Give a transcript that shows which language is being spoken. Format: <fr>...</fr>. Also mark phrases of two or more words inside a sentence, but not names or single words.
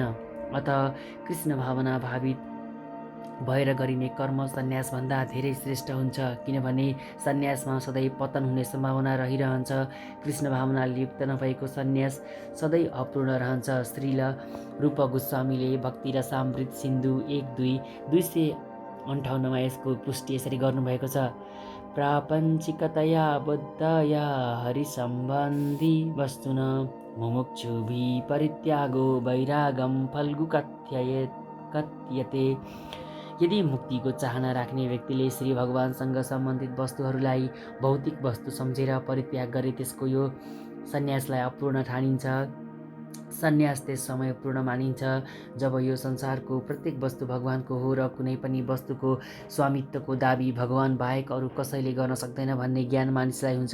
<ne>अत कृष्ण भावना भावित भएर गरिने कर्म सन्यासभन्दा धेरै श्रेष्ठ हुन्छ, किनभने सन्यासमा सधैँ पतन हुने सम्भावना रहिरहन्छ। कृष्ण भावनाले युक्त नभएको सन्यास सधैँ अपूर्ण रहन्छ। श्रील रूप गोस्वामीले भक्ति रसामृत सिन्धु 1-2-258मा यसको पुष्टि यसरी गर्नुभएको छ।</ne> <sa>प्रापञ्चिकतया बुद्धया हरिसम्बन्धी वस्तुन मुमुक्षुभि परित्यागो वैरागम फल्गु कथ्यते।</sa> <ne>यदि मुक्तिको चाहना राख्ने व्यक्तिले श्री भगवानसँग सम्बन्धित वस्तुहरूलाई भौतिक वस्तु सम्झेर परित्याग गरे त्यसको यो सन्यासलाई अपूर्ण ठानिन्छ। सन्यास त्यस समय पूर्ण मानिन्छ जब यो संसारको प्रत्येक वस्तु भगवानको हो र कुनै पनि वस्तुको स्वामित्वको दाबी भगवान बाहेक अरू कसैले गर्न सक्दैन भन्ने ज्ञान मानिसलाई हुन्छ।</ne>